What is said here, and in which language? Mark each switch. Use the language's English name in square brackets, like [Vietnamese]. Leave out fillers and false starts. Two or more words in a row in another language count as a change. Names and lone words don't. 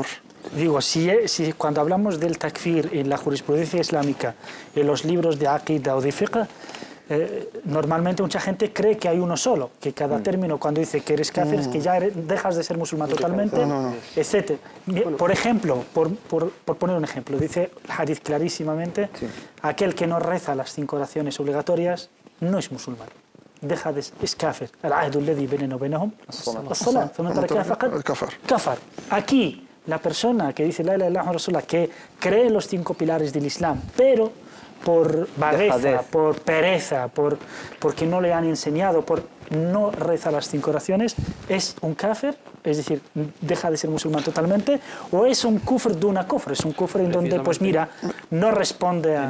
[Spanish] Digo, si cuando hablamos del takfir en la jurisprudencia islámica, en los libros de Aqidah o de Fiqh, normalmente mucha gente cree que hay uno solo, que cada término cuando dice que eres kafir es que ya dejas de ser musulmán totalmente, etc. Por ejemplo, por poner un ejemplo, dice el hadith clarísimamente, aquel que no reza las 5 oraciones obligatorias no es musulmán. Es kafir. [Arabic] العهد الذي بيننا وبينهم الصلاة فمن تركها فقد كفر. [Spanish] Aquí, la persona que dice [Arabic] لا إله إلا الله رسول الله, [Spanish] que cree en los 5 pilares del Islam, pero por vagueza, por pereza, porque no le han enseñado, por no reza las 5 oraciones, es un kafir, es decir, deja de ser musulmán totalmente, o es un kufr de una kufr, es un kufr en donde, pues mira, no responde a...